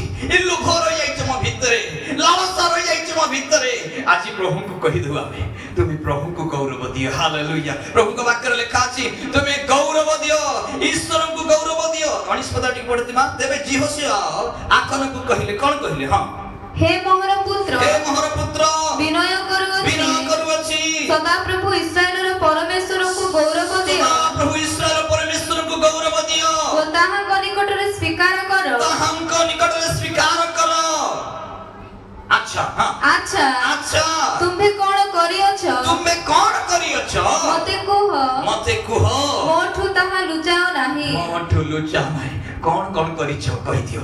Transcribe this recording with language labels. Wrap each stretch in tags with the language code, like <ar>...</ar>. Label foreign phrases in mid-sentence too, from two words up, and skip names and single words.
<or>ଏ ଲୋଭ ରହିଯାଇଛି ମୋ ଭିତରେ, ଲାଳସା ରହିଯାଇଛି ମୋ ଭିତରେ। ଆଜି ପ୍ରଭୁଙ୍କୁ କହିଦେବୁ ଆମେ, ତୁମେ ପ୍ରଭୁଙ୍କୁ ଗୌରବ ଦିଅ। ହାଲେଲୁୟା। ପ୍ରଭୁଙ୍କ ବାକ୍ୟରେ ଲେଖା ଅଛି, ତୁମେ ଗୌରବ ଦିଅ, ଈଶ୍ୱରଙ୍କୁ ଗୌରବ ଦିଅ। 19 ପଦଟି ପଢିଥିବା। ତେବେ ଜିହୋଶିୟ ଆଖନକୁ କହିଲେ, କଣ କହିଲେ? ହଁ, ହେ ମୋହର ପୁତ୍ର, ହେ ମୋହର ପୁତ୍ର, ବିନୟ କରୁଅଛି, ସଦାପ୍ରଭୁ ଇସ୍ରାଏଲର ପରମେଶ୍ୱରଙ୍କୁ ଗୌରବ ଦିଅ। ସଦାପ୍ରଭୁ ଇସ୍ରାଏଲ ପରମେଶ୍ୱରଙ୍କୁ ଗୌରବ ଦିଅ। ଓ ତାହାଙ୍କ ନିକଟରେ ସ୍ୱୀକାର କର। ତାହାଙ୍କ ନିକଟରେ ସ୍ୱୀକାର କର। ଆଚ୍ଛା, ହଁ, ଆଚ୍ଛା, ଆଚ୍ଛା, ତୁମ୍ଭେ କଣ କରିଅଛ? ତୁମେ କଣ କରିଅଛ? ମତେ କୁହ, ମତେ କୁହ। ମୋଠୁ ତାହା ଲୁଚାଅ ନାହିଁ। ମୋଠୁ ଲୁଚାଅ ନାହିଁ। କଣ କଣ କରିଛ କହିଦିଅ।</or>